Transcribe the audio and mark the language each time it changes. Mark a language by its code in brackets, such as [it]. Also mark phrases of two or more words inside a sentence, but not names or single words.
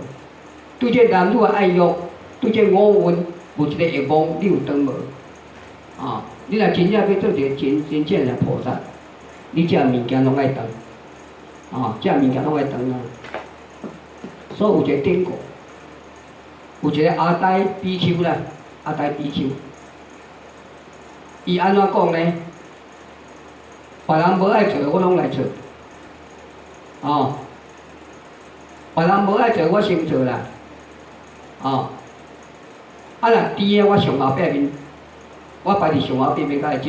[nan] 对这男女的爱欲，对这五蕴有一个下望，你有断无？你若真正要做一个真正的菩萨，你这物件拢爱断，这物件拢爱断啊。所以有一个典故，有一个阿呆比丘啦，阿呆比丘，伊安怎讲呢？别人无爱做，我拢来做，别人无爱做，我先做啦。若甜的我上后壁面，我摆伫上后壁面甲伊食。